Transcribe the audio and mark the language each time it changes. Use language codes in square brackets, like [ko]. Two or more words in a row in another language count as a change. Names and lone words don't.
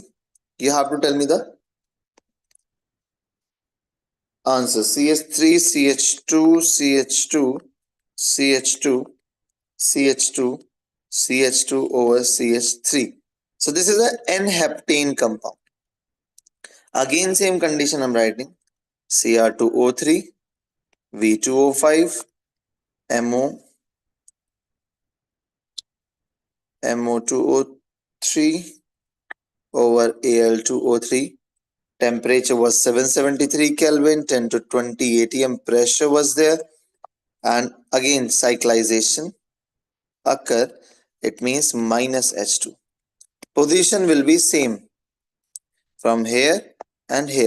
[en] You have to tell me the answer. CH3, CH2, CH2, CH2, CH2, CH2 over CH3. So this is a N-heptane compound. Again, same condition I'm writing: Cr2O3, V2O5, MO, MO2O3 over Al2O3. Temperature was 773 Kelvin, 10 to 20 atm pressure was there, and again cyclization occur. It means minus H2. Position will be same from here and here.